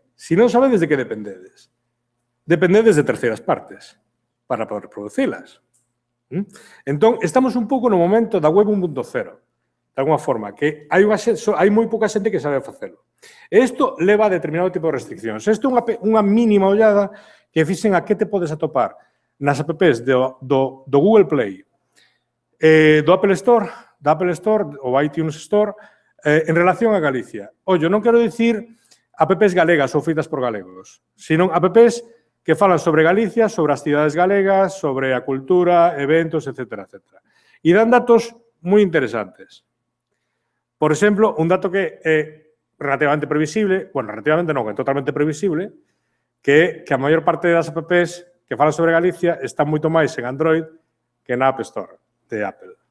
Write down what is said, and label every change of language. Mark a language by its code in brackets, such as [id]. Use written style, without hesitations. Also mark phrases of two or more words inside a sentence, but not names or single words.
[gl] Se non sabedes de que dependedes. Dependedes de terceiras partes para poder producilas. Entón, estamos un pouco no momento da web 1.0, de alguma forma, que hai moi pouca xente que sabe facelo. E isto leva a determinado tipo de restriccións. Isto é unha mínima ollada que fixen a que te podes atopar nas apps do Google Play, do Apple Store, da Apple Store ou iTunes Store, en relación a Galicia. Ollo, non quero dicir apps galegas ou feitas por galegos, sino apps que falan sobre Galicia, sobre as cidades galegas, sobre a cultura, eventos, etc. etc. E dan datos moi interesantes. Por exemplo, un dato que é relativamente previsible, bueno, relativamente non, é totalmente previsible, que a maior parte das apps que falan sobre Galicia están moito máis en Android que na App Store de Apple.